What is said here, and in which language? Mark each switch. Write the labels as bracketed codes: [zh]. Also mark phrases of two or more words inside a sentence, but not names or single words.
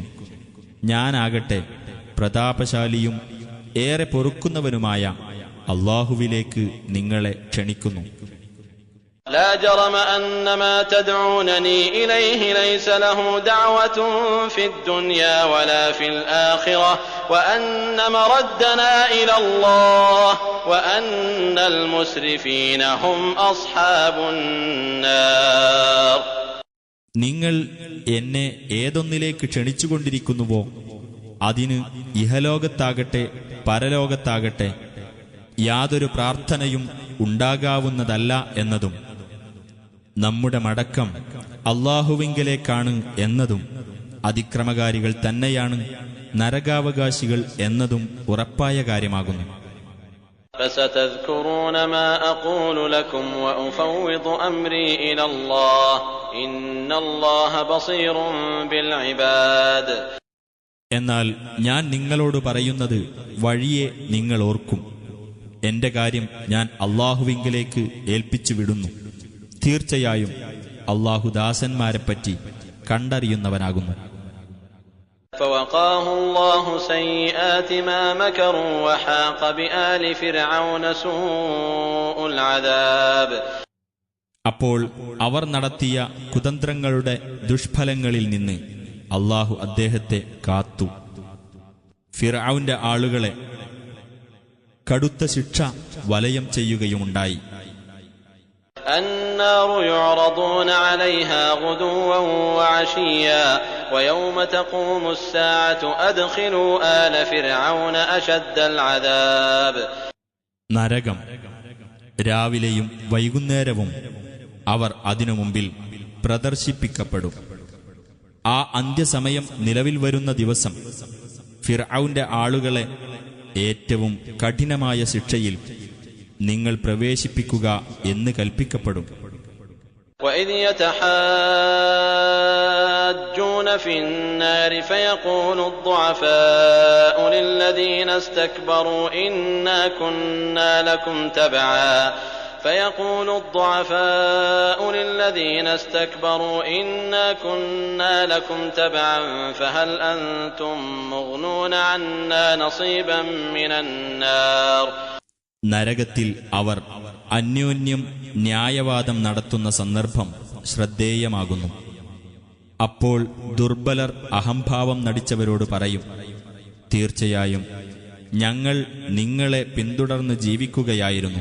[ml] ഞാനാകട്ടെ പ്രതാപശാലിയും ഏറെ പൊറുക്കുന്നവനുമായ അല്ലാഹുവിലേക്ക് നിങ്ങളെ ക്ഷണിക്കുന്നു. [ar] لا جرم أن ما تدعونني إليه ليس له دعوة في الدنيا ولا في الآخرة وأن مردنا إلى الله وأن المسرفين هم أصحاب النار. [ml] നിങ്ങൾ എന്നെ ഏതൊന്നിലേക്ക് ക്ഷണിച്ചുകൊണ്ടിരിക്കുന്നുവോ അതിന് ഇഹലോകത്താകട്ടെ പരലോകത്താകട്ടെ യാതൊരു പ്രാർത്ഥനയും ഉണ്ടാകാവുന്നതല്ല എന്നതും നമ്മുടെ മടക്കം അല്ലാഹുവിങ്കലേക്കാണ് എന്നതും അതിക്രമകാരികൾ തന്നെയാണ് നരകാവകാശികൾ എന്നതും ഉറപ്പായ കാര്യമാകുന്നു. [ar] فستذكرون ما أقول لكم وأفوض أمري إلى الله إن الله بصير بالعباد. [ml] എന്നാൽ ഞാൻ നിങ്ങളോട് പറയുന്നത് വഴിയെ നിങ്ങൾ ഓർക്കും. എന്റെ കാര്യം ഞാൻ അല്ലാഹുവിങ്കലേക്ക് ഏൽപ്പിച്ചു വിടുന്നു. തീർച്ചയായും അല്ലാഹു ദാസന്മാരെപ്പറ്റി കണ്ടറിയുന്നവനാകുന്നു. [ar] فوقاه الله سيئات ما مكروا وحاق بآل فرعون سوء العذاب. [ml] അപ്പോൾ അവർ നടത്തിയ കുതന്ത്രങ്ങളുടെ ദുഷ്ഫലങ്ങളിൽ നിന്ന് അല്ലാഹു അദ്ദേഹത്തെ കാത്തു. ഫിർഔന്റെ ആളുകളെ കടുത്ത ശിക്ഷ വലയം ചെയ്യുകയുമുണ്ടായി. [ar] النار يعرضون عليها غدوا وعشيا ويوم تقوم الساعة أدخلوا آل فرعون أشد العذاب. [ml] നരകം രാവിലെയും വൈകുന്നേരവും അവർ അതിനു മുമ്പിൽ പ്രദർശിപ്പിക്കപ്പെടും. ആ അന്ത്യസമയം നിലവിൽ വരുന്ന ദിവസം ഫിർഔന്റെ ആളുകളെ ഏറ്റവും കഠിനമായ ശിക്ഷയിൽ നിങ്ങൾ പ്രവേശിപ്പിക്കുക എന്ന് കൽപ്പിക്കപ്പെടും. [ar] وإذ يتحاجون في النار فيقول الضعفاء للذين استكبروا إنا كنا لكم تبعا فهل أنتم مغنون عنا نصيبا من النار. [ml] നരകത്തിൽ അവർ അന്യോന്യം ന്യായവാദം നടത്തുന്ന സന്ദർഭം ശ്രദ്ധേയമാകുന്നു. അപ്പോൾ ദുർബലർ അഹംഭാവം നടിച്ചവരോട് പറയും, തീർച്ചയായും ഞങ്ങൾ നിങ്ങളെ പിന്തുടർന്ന് ജീവിക്കുകയായിരുന്നു.